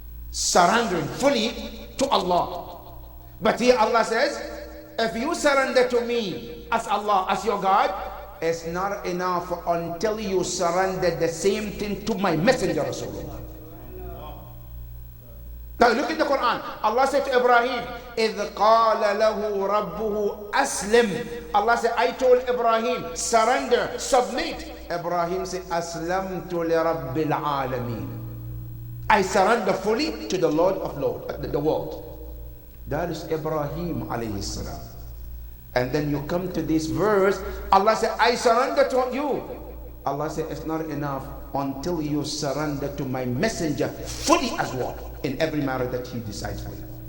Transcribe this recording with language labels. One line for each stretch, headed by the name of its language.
English: Surrendering fully to Allah. But here Allah says, if you surrender to me as Allah, as your God, it's not enough until you surrender the same thing to my messenger Rasulullah. Now look at the Quran. Allah said to Ibrahim,
Arabic: إِذْ قَالَ لَهُ رَبُّهُ أَسْلِمْ.
English: Allah said, I told Ibrahim, surrender, submit. Ibrahim said,
Arabic: أَسْلَمْتُ لِرَبِّ الْعَالَمِينَ.
English: I surrender fully to the Lord of Lords, the world. That is Ibrahim alayhi salam. And then you come to this verse, Allah said, I surrender to you. Allah said, it's not enough until you surrender to my messenger fully as well in every matter that he decides for you.